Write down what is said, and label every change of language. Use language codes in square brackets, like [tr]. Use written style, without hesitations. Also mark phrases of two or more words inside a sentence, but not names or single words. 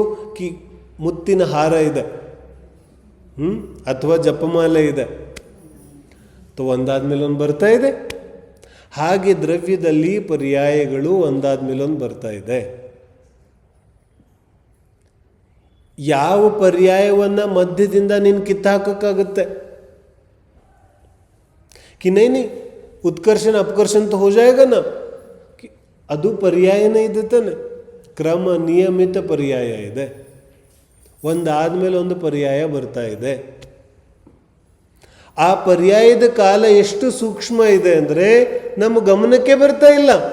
[kn] ಮುತ್ತಿನ ಹಾರ ಇದೆ, ಅಥವಾ ಜಪಮಾಲೆ ಇದೆ, ಒಂದಾದ್ಮೇಲೆ ಒಂದು ಬರ್ತಾ ಇದೆ. ಹಾಗೆ ದ್ರವ್ಯದಲ್ಲಿ ಪರ್ಯಾಯಗಳು ಒಂದಾದ್ಮೇಲೆ ಒಂದು ಬರ್ತಾ ಇದೆ. ಯಾವ ಪರ್ಯಾಯವನ್ನು ಮಧ್ಯದಿಂದ ನೀನು ಕಿತ್ತಾಕೋಕ್ಕಾಗುತ್ತೆ? [hi] कि नहीं उत्कर्षण अपकर्षण तो हो जाएगा ना. [kn] ಅದು ಪರ್ಯಾಯನೇ ಇದೆ ತಾನೆ. ಕ್ರಮ ನಿಯಮಿತ ಪರ್ಯಾಯ ಇದೆ, ಒಂದಾದ್ಮೇಲೆ ಒಂದು ಪರ್ಯಾಯ ಬರ್ತಾ ಇದೆ. ಆ ಪರ್ಯಾಯದ ಕಾಲ ಎಷ್ಟು ಸೂಕ್ಷ್ಮ ಇದೆ ಅಂದರೆ ನಮ್ಮ ಗಮನಕ್ಕೆ ಬರ್ತಾ ಇಲ್ಲ.